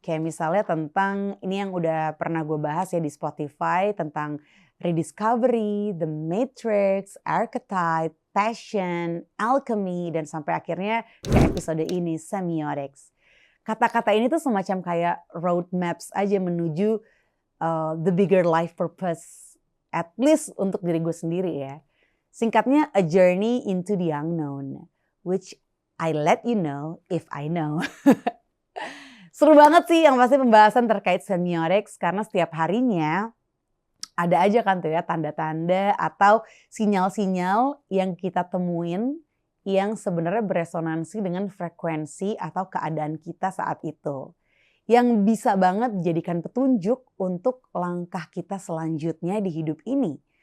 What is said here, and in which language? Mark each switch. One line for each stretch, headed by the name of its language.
Indonesian: Kayak misalnya tentang, ini yang udah pernah gue bahas ya di Spotify, tentang rediscovery, the matrix, archetype, passion, alchemy, dan sampai akhirnya ke episode ini, semiotics. Kata-kata ini tuh semacam kayak roadmaps aja menuju
English: the bigger life purpose. At least
Indonesian: untuk diri gue sendiri ya. Singkatnya,
English: a journey into the unknown. Which I let you know if I know.
Indonesian: Seru banget sih yang pasti pembahasan terkait semiotics. Karena setiap harinya ada aja kan tuh ya tanda-tanda atau sinyal-sinyal yang kita temuin yang sebenarnya beresonansi dengan frekuensi atau keadaan kita saat itu. Yang bisa banget dijadikan petunjuk untuk langkah kita selanjutnya di hidup ini.